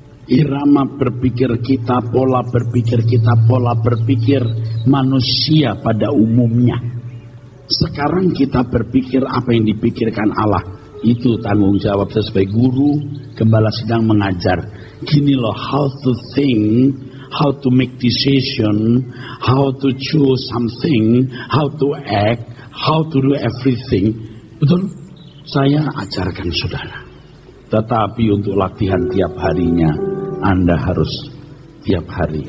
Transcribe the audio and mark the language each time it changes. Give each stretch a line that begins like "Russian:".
Indonesian: Irama berpikir kita, pola berpikir kita, pola berpikir manusia pada umumnya. Sekarang kita berpikir apa yang dipikirkan Allah. Itu tanggung jawab saya sebagai guru, gembala sedang mengajar. Gini loh,
English: how to think, how to make decision, how to choose something, how to act, how to do everything.
Indonesian: Betul? Saya ajarkan saudara. Tetapi untuk latihan tiap harinya, Anda harus tiap hari.